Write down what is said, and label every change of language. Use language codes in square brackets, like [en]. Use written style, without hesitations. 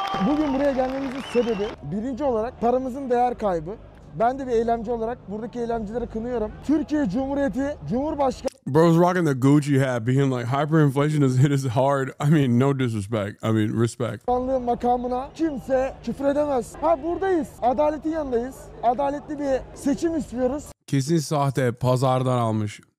[tr] Bugün buraya gelmemizin sebebi birinci olarak paramızın değer kaybı. Ben de bir eylemci olarak buradaki eylemcileri kınıyorum. Türkiye Cumhuriyeti Cumhurbaşkanı [en] Bro's rocking the Gucci hat, being like, hyperinflation has hit us hard. I mean, no disrespect. I mean, respect. [tr] makamına kimse küfür edemez. Ha buradayız. Adaletin yanındayız. Adaletli bir seçim istiyoruz. Kesin sahte, pazardan almış.